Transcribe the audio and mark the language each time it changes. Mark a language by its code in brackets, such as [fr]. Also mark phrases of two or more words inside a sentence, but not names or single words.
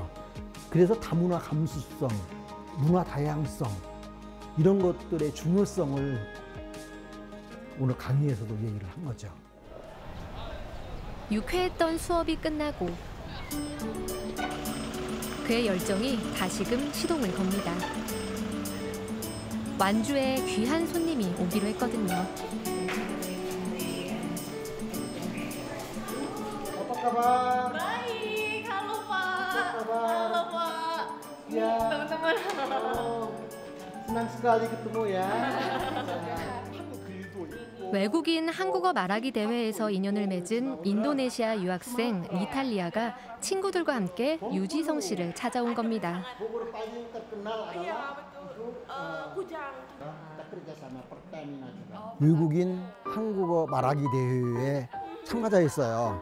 [ko] 그래서 다문화 감수성, 문화 다양성 이런 것들의 중요성을 오늘 강의에서도 얘기를 한 거죠. 유쾌했던 수업이 끝나고 그의 열정이 다시금 시동을 겁니다. 완주에 귀한 손님이 오기로 했거든요. [id] Baik, halo Pak. Halo Pak. Ya. Teman-teman. Senang senang sekali ketemu ya. [ko] 외국인 한국어 말하기 대회에서 인연을 맺은 인도네시아 유학생 니탈리아가 친구들과 함께 유지성 씨를 찾아온 겁니다. 외국인 한국어 말하기 대회에 참가자였어요.